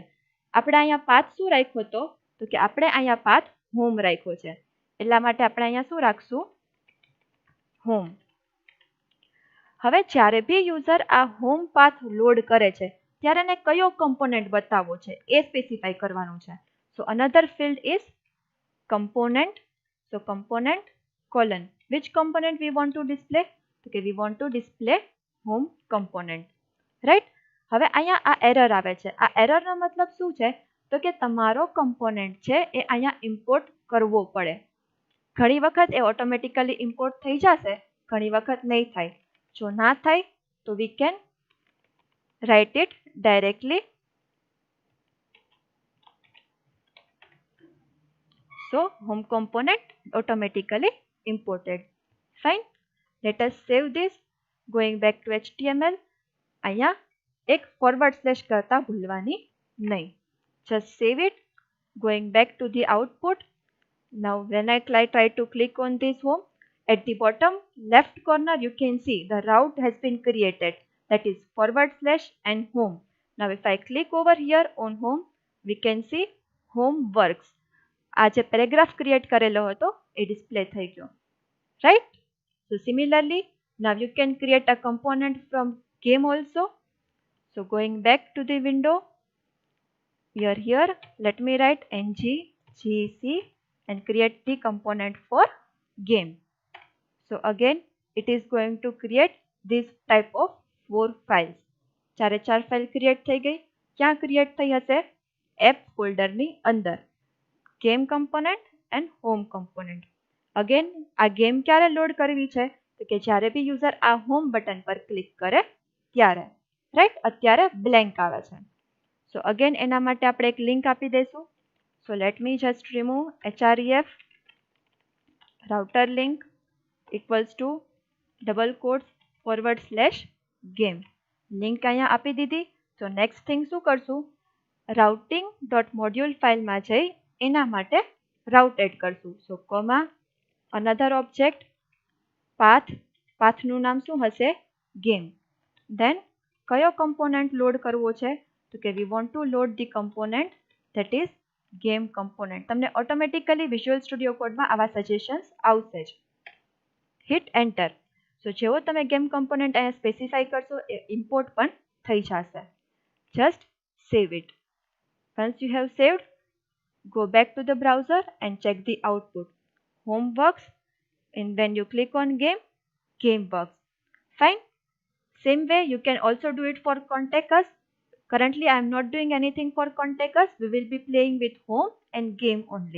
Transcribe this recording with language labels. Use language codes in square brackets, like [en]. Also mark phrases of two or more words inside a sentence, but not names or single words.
[gu] આપણે અહીંયા પાથ શું રાખ્યો હતો, તો કે આપણે અહીંયા પાથ હોમ રાખ્યો છે, એટલા માટે આપણે અહીંયા શું રાખશું, હોમ. હવે જ્યારે બી યુઝર આ હોમ પાથ લોડ કરે છે ત્યારે એને કયો કમ્પોનન્ટ બતાવવો છે એ સ્પેસિફાઈ કરવાનું છે. [en] so another field is component. So component colon which component we want to display, okay we want to display home component. Right? [gu] હવે અહીંયા આ એરર આવે છે. આ એરરનો મતલબ શું છે, તો કે તમારો કમ્પોનન્ટ છે એ અહીંયા ઇમ્પોર્ટ કરવો પડે. ઘણી વખત એ ઓટોમેટિકલી ઇમ્પોર્ટ થઈ જશે, ઘણી વખત નહીં થાય. જો ના થાય તો [en] we can write it directly. So home component automatically imported. Fine. Let us save this. Going back to HTML. [gu] અહીંયા એક [en] forward slash [gu] કરતા ભૂલવાની નહીં. [en] Just save it. Going back to the output. Now when I try to click on this home, at the bottom left corner you can see the route has been created. That is / and home. Now if I click over here on home, we can see home works. [gu] આ જે પેરેગ્રાફ ક્રિએટ કરેલો હતો એ ડિસ્પ્લે થઈ ગયો. [en] right? so similarly now you can create a component from game also. So going back to the window, here let me write ngGC and create the component for game. So again it is going to create this type of 4 files. [gu] 4 [en] file create [gu] થઈ ગઈ. ક્યાં ક્રિએટ થઈ હશે, એપ ફોલ્ડરની અંદર. [en] गेम component and home component. [gu] Again આ ગેમ ક્યારે લોડ કરવી છે, તો કે જ્યારે બી યુઝર આ [en] home button [gu] પર ક્લિક કરે ત્યારે. રાઈટ, અત્યારે બ્લેન્ક આવે છે. [en] so again [gu] એના માટે આપણે એક લિંક આપી દઈશું. [en] so let me just remove href router link equals to double quotes /game. [gu] લિંક અહીંયા આપી દીધી. તો [en] next thing [gu] શું કરશું, routing.module ફાઇલમાં જઈ એના માટે રાઉટ એડ કરશું. [en] so comma another object [gu] પાથનું નામ શું હશે, ગેમ. [en] દેન [gu] કયો કમ્પોનન્ટ લોડ કરવો છે, તો કે [en] we want to load the component that is game component. [gu] તમને ઓટોમેટિકલી વિઝ્યુઅલ સ્ટુડિયો કોડમાં આવા સજેશન્સ આવશે જ. [en] hit enter. [gu] સો જેવો તમે [en] game component [gu] અહીંયા સ્પેસિફાઈ કરશો એ ઇમ્પોર્ટ પણ થઈ જશે. [en] just save it. Once you have saved, go back to the browser and check the output. Home works, and when you click on game works. Fine. Same way you can also do it for contact us. Currently I am not doing anything for contact us. We will be playing with home and game only.